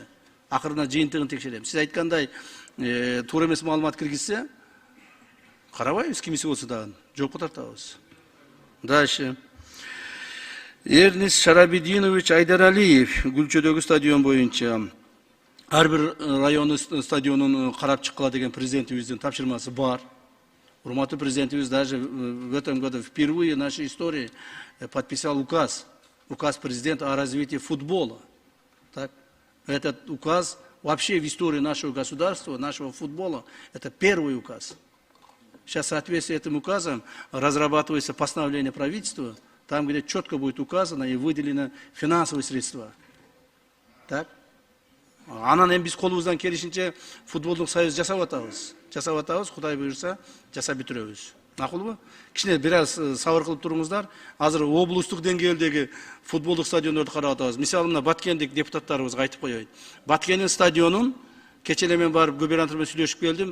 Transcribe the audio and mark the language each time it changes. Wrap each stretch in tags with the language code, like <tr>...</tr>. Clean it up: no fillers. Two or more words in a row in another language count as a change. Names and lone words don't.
<ky>Акырында жыйынтыгын текшерем. Сиз айткандай, туура эмес маалымат киргизсе, карабайбыз кимиси болсо дагы, жоопко тартабыз.</ky> <ru>Дальше.</ru> <ky>Эрнис Шарабидинович Айдаралиев, Гүлчөдөгү стадион боюнча. Ар бир райондун стадионун карап чыккыла деген президентибиздин тапшырмасы бар.</ky> <ru>Урматтуу президентибиз даже в этом году впервые в нашей истории подписал указ президента о развитии футбола. Так? Этот указ вообще в истории нашего государства, нашего футбола, это первый указ. Сейчас в соответствии с этим указом разрабатывается постановление правительства, там, где четко будет указано и выделено финансовые средства. Так?</ru> <ky>Анан эми биз колубуздан келишинче футболдук союз жасап атабыз, Кудай буйрса, жасап бүтүрөбүз. Макулбу? Кичине бир аз сабыр кылып туруңуздар. Азыр облустук деңгээлдеги футболдук стадиондорду карап атабыз. Мисалы мына Баткендик депутаттарыбызга айтып коеюн. Баткендин стадионун кече эле мен барып губернатор менен сүйлөшүп келдим.</ky>